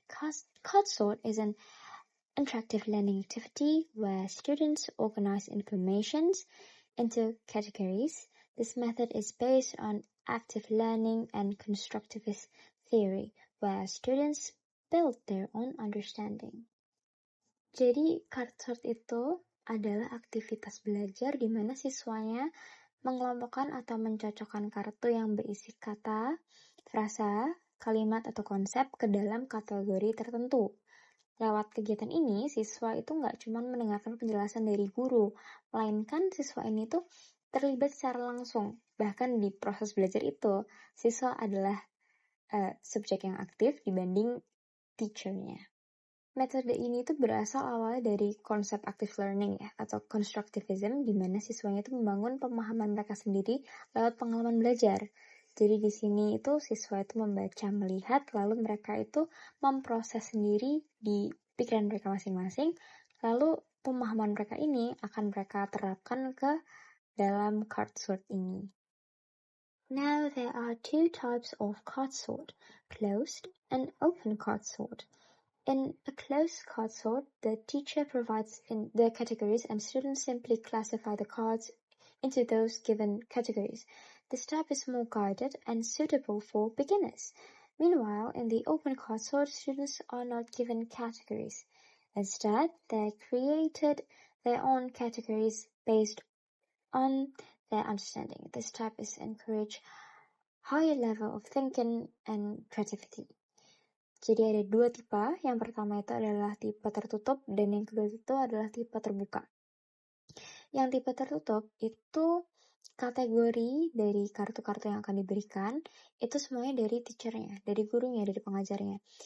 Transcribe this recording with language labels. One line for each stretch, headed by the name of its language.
English: Card sort is an interactive learning activity where students organize information into categories. This method is based on active learning and constructivist theory, where students build their own understanding.
Indonesian: Jadi, card sort itu adalah aktivitas belajar di mana siswanya mengelompokkan atau mencocokkan kartu yang berisi kata, frasa, kalimat, atau konsep ke dalam kategori tertentu. Lewat kegiatan ini, siswa itu nggak cuma mendengarkan penjelasan dari guru, melainkan siswa ini tuh terlibat secara langsung. Bahkan di proses belajar itu, siswa adalah subjek yang aktif dibanding teacher-nya. Metode ini tuh berasal awalnya dari konsep active learning ya, atau constructivism, di mana siswanya itu membangun pemahaman mereka sendiri lewat pengalaman belajar. Jadi di sini itu siswa itu membaca, melihat, lalu mereka itu memproses sendiri di pikiran mereka masing-masing, lalu pemahaman mereka ini akan mereka terapkan ke dalam card sort ini.
English: Now there are two types of card sort, closed and open card sort. In a closed card sort, the teacher provides in the categories and students simply classify the cards into those given categories. This type is more guided and suitable for beginners. Meanwhile, in the open card sort, students are not given categories. Instead, they created their own categories based on their understanding. This type is encourage higher level of thinking and creativity.
Indonesian: Jadi ada dua tipe, yang pertama itu adalah tipe tertutup dan yang kedua itu adalah tipe terbuka. Yang tipe tertutup itu kategori dari kartu-kartu yang akan diberikan itu semuanya dari teachernya, dari gurunya, dari pengajarnya.